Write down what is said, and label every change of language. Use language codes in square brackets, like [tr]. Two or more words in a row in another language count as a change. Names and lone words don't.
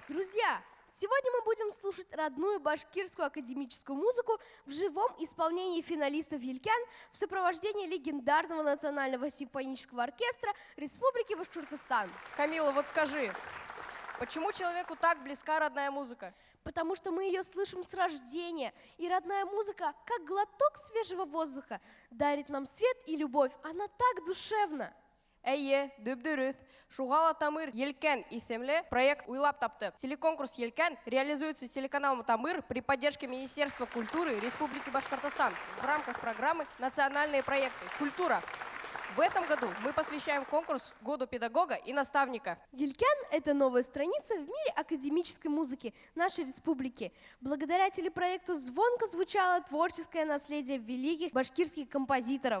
[ru] Друзья, сегодня мы будем слушать родную башкирскую академическую музыку в живом исполнении финалистов «Илькен» в сопровождении легендарного национального симфонического оркестра Республики Башкортостан. Камила, вот скажи, почему человеку так близка родная музыка? Потому что мы ее слышим с рождения, и родная музыка, как глоток свежего воздуха, дарит нам свет и любовь. Она так душевна. [ba] Әйе, дөп-дөрөс. Шугала Тамыр «Елькен» исемле проект уйлап тапты. [ru] Телеконкурс «Елькен» реализуется телеканалом Тамыр при поддержке Министерства культуры Республики Башкортостан в рамках программы «Национальные проекты. Культура». В этом году мы посвящаем конкурс Году педагога и наставника. «Елькен» — это новая страница в мире академической музыки нашей республики. Благодаря телепроекту звонко звучало творческое наследие великих башкирских композиторов.